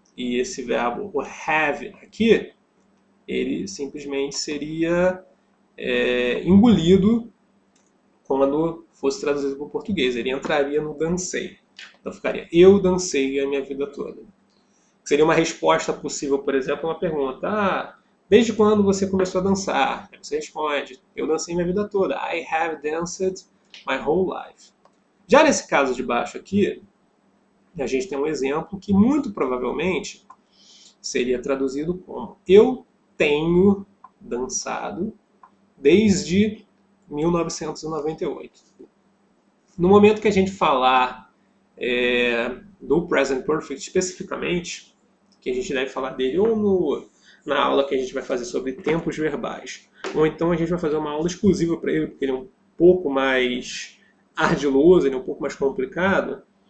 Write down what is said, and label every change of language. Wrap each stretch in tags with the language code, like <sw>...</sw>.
<pt>E esse verbo, o have aqui, ele simplesmente seria engolido quando fosse traduzido para o português. Ele entraria no dancei. Então ficaria, eu dancei a minha vida toda. Seria uma resposta possível, por exemplo, a uma pergunta. Desde quando você começou a dançar? Aí você responde, eu dancei minha vida toda.</pt> <en>I have danced my whole life.</en> <pt>Já nesse caso de baixo aqui, a gente tem um exemplo que muito provavelmente seria traduzido como eu tenho dançado desde 1998. No momento que a gente falar do Present Perfect especificamente, que a gente deve falar dele ou na aula que a gente vai fazer sobre tempos verbais, ou então a gente vai fazer uma aula exclusiva para ele, porque ele é um pouco mais ardiloso, ele é um pouco mais complicado.</pt>